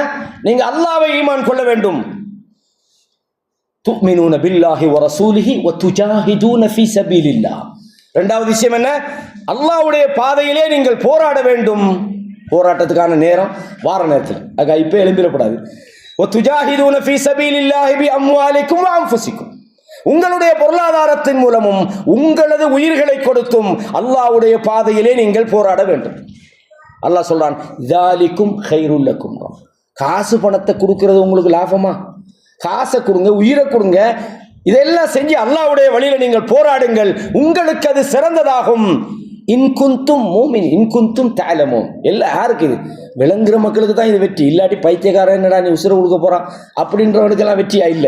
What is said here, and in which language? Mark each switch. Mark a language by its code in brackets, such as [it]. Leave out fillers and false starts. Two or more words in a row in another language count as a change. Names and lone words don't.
[ta] நீங்க அல்லாஹ்வை ஈமான் கொள்ள வேண்டும். [ar] تؤمنون بالله و رسوله و تجاهدون في سبيل الله. [ta] இரண்டாவது விஷயம் என்ன? அல்லாஹ்வுடைய பாதையிலே நீங்கள் போராட வேண்டும். போராட்டத்துக்கான நேரம் வார நேரத்தில், ஆக இப்போ எழும்பிடக்கூடாது. [ar] وَتُجَاهِدُونَ فِي سَبِيلِ اللَّهِ بِأَمْوَالِكُمْ وَأَنفُسِكُمْ. [ta] உங்களுடைய பொருளாதாரத்தின் மூலமும் உங்களது உயிர்களை கொடுத்தும் அல்லாஹ்வுடைய பாதையிலே நீங்கள் போராட வேண்டும். அல்லாஹ் சொல்றான், [ar] ذَلِكُمْ خَيْرٌ لَكُمْ. [ta] காசு பணத்தை கொடுக்கிறது உங்களுக்கு லாபமா? காசை கொடுங்க, உயிரை கொடுங்க, இதெல்லாம் செஞ்சு அல்லாஹ்வுடைய வழியில நீங்கள் போராடுங்கள், உங்களுக்கு அது சிறந்ததாகும். [ar] إن كنتم مؤمن إن كنتم تعلمون. [ta] எல்லாம் யாருக்கு? இது விளங்குற மக்களுக்கு தான் இது வெற்றி. இல்லாட்டி பைத்தியக்காரன் என்னடா நீ உசுரை கொடுக்க போறான் அப்படின்றவனுக்கெல்லாம் வெற்றியா இல்லை.